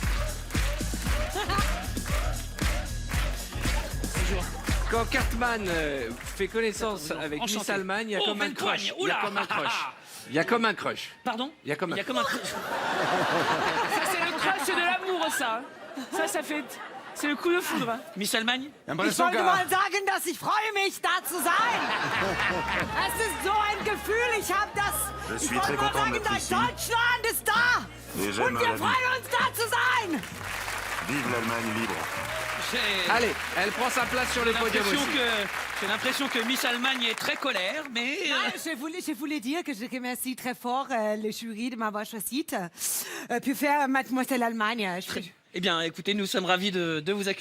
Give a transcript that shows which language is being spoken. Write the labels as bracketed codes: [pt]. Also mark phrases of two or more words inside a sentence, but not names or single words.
[fr] Quand Cartman fait connaissance avec Miss Enchanté. Allemagne, il y a Oh, comme un belle crush. poigne. Il y a Oula. comme un crush. Il y a comme un crush. Pardon? Il y a comme un- un... Ça, c'est le crush de l'amour, ça. Ça fait... C'est le coup de foudre. Miss Allemagne? [de] Ich wollte mal sagen, dass ich freue mich, da zu sein. Es ist so ein Gefühl, ich habe das... [fr] Je [de] Ich [fr] suis [de] wollte [fr] très [de] mal [fr] content [de] sagen, [fr] d'être [de] dass [fr] ici. [de] Deutschland ist da. [fr] Et j'aime [de] Und wir [fr] la vie. [de] freuen uns, da zu sein. [fr] Vive l'Allemagne libre. Allez, elle prend sa place sur le podium aussi. J'ai l'impression que Miss Allemagne est très colère, mais... Je voulais dire que je remercie très fort le jury de m'avoir choisi pour faire Mademoiselle Allemagne. Eh bien, écoutez, nous sommes ravis de vous accueillir.